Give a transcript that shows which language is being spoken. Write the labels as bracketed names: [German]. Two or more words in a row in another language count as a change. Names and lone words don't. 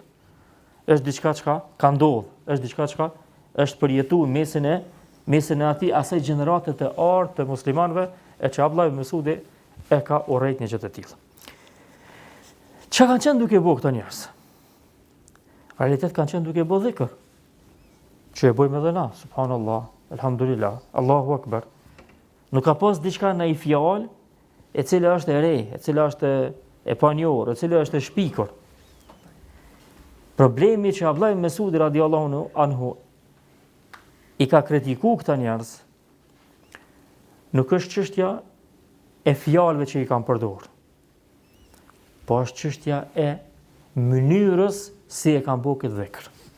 [Albanian] Është diçka që ka ndodhur, është diçka që është përjetuar mesin e atij asaj gjenerate të artë të muslimanëve, e që Abdullah ibn Mesudi e ka urrejt një gjë të tillë. Çka kanë qenë duke bëu këto njerëz? Realitet kanë qenë duke bëu dhikr. Që e bëjmë edhe na, [Arabic] سبحان الله، الحمد لله، الله أكبر. [Albanian] Nuk ka pas diçka në ai fjalë e cila është e re, e cila është e panjohur, e cila është e shpikur. Problemi që Abdullah ibn Mesudi [Arabic] رضي الله عنه [Albanian] i ka kritikuar këta njerëz nuk është çështja e fjalëve që i kanë përdorur, po është çështja e mënyrës si e kanë bërë këtë dhikr.